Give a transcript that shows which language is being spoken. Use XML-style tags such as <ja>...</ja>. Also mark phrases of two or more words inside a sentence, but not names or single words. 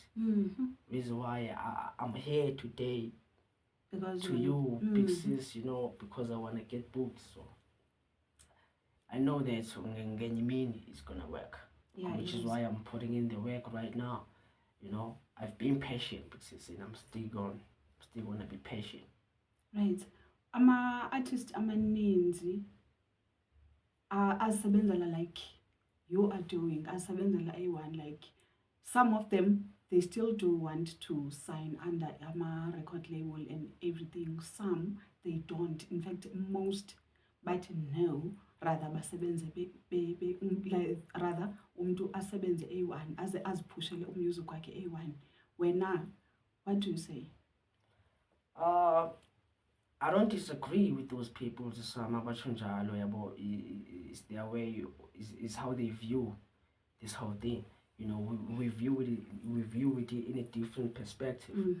<en>Reason why I'm here today because to you, big sis, you know, because I want to get booked. So I know that it's gonna work. Yeah, which is why I'm putting in the work right now. You know, I've been patient because and I'm still gonna be patient. Right.</en> <xh>Ama-artist amaninzi asebenzela</xh> <en>like you are doing, asebenzela A1, like some of them, they still do want to sign under a record label and everything. Some, they don't. In fact, most, but no, rather basebenze rather</en> <xh>umntu asebenze A1 aziphushele umusic wakhe A1.</xh> <en>Wena, what do you say? I don't disagree with those people. It's their way, is how they view this whole thing. You know, we view it in a different perspective.</en>